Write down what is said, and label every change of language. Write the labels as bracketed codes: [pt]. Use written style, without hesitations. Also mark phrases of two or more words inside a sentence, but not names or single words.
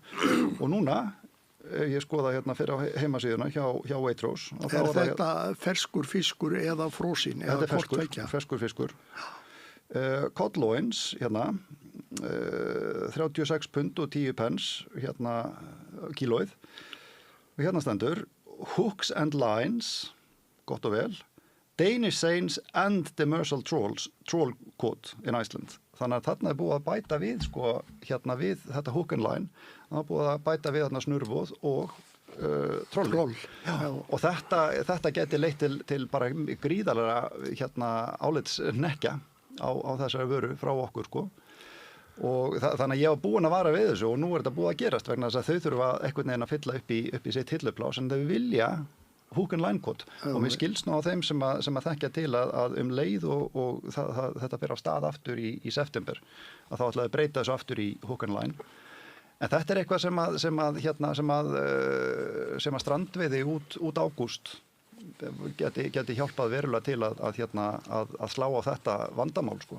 [is] Og núna, ég skoða fyrir á heimasíðuna hjá Waitrose. Þetta ferskur fiskur eða frosin? Þetta ferskur fiskur. [en] Cod loins, [is] 36 pund og 10 pence, kílóið. Og stendur, [en] hooks and lines, [is] gott og vel, [en] Danish seines and demersal troll caught in Iceland. [is] Þannig að þarna búið að bæta við, sko, við þetta [en] hook and line, [is] það búið að bæta við þarna snurvoð og troll. Og þetta geti leitt til bara gríðarlega álitsnekkja á þessari vöru frá okkur, sko. Og þannig að ég var búin að vara við þessu og nú þetta búið að gerast vegna þess að þau þurfa einhvern veginn að fylla upp í sitt hilluplás en þau vilja [en] Hook and Line Caught [is] og mér skilst nú á þeim sem að þekkja til að leið og þetta fer á stað aftur í september að þá ætlaði breyta þessu aftur í [en] Hook and Line [is] en þetta eitthvað sem að strandveiði út ágúst geti hjálpað verulega til að slá á þetta vandamál sko.